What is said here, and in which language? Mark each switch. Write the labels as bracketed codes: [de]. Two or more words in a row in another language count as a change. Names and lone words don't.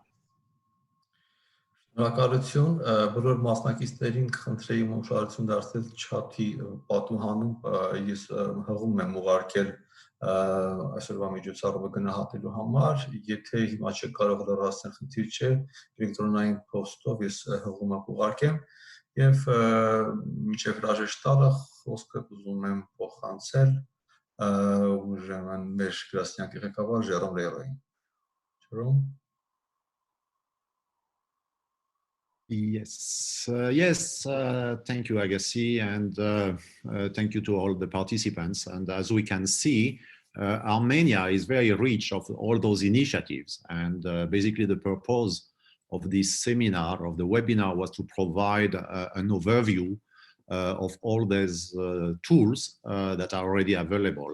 [hy] Շնորհակալություն բոլոր մասնակիցներին կխնդրեի ուշադրություն դարձնել չաթի պատուհանում, ես հղում եմ ուղարկել այսօրվա միջոցառումը գնահատելու համար, եթե հիմա չեք կարող լրացնել, խնդիր չէ, էլեկտրոնային փոստով ես հղում եմ ուղարկեմ եւ մինչեւ հրաժեշտ տալը խոսքը ուզում եմ փոխանցել ուրեմն մեր գրասենյակի ղեկավար Ժերոմ Լերոյին։ Ժերոմ. [en] Yes, thank you, Agassi, and thank you to all the participants. And as we can see, Armenia is very rich of all those initiatives. And basically the purpose of this seminar, of the webinar, was to provide an overview of all these tools that are already available.